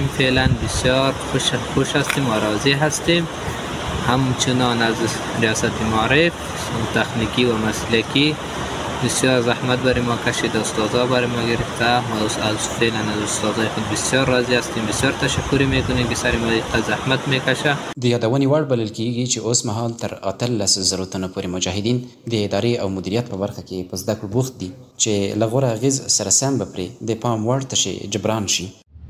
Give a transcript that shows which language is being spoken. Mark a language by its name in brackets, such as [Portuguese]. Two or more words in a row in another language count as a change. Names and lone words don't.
[Persian] فعلا بسیار خوش هستیم و راضی هستیم. همچنان از ریاست معارف تکنیکی و مسلکی بسیار زحمت برای ما کشید، استادا برای ما گرفته و از فعلا از استادای خود بسیار راضی هستیم. بسیار تشکر میکنیم که سر ما زحمت میکشه. [Pashto] د یادونې وړ بلل کیږي چې اوس مهال تر 18,000 تنه پورې مجاهدین د ادارې او مدیریت په برخه کې په زده کړو بوخت دي چې له غوره اغېز سره سم به پرې د پام وړ تشي جبران شي.